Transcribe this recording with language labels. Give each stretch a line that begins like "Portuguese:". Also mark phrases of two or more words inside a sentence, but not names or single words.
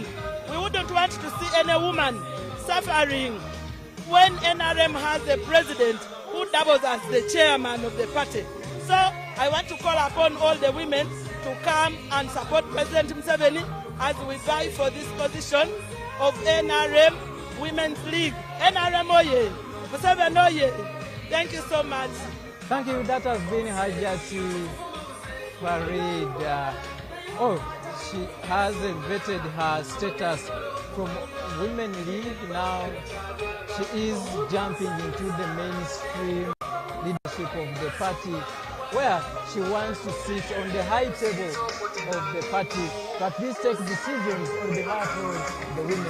English: We wouldn't want to see any woman suffering when NRM has a president who doubles as the chairman of the party. So I want to call upon all the women to come and support President Museveni as we vie for this position of NRM Women's League. NRM oye! Museveni oye! Thank you so much. Thank you. That has been Hajati Farida. She has vetted her status from Women League. Now she is jumping into the mainstream leadership of the party, where she wants to sit on the high table of the party, but this takes decisions on behalf of the women.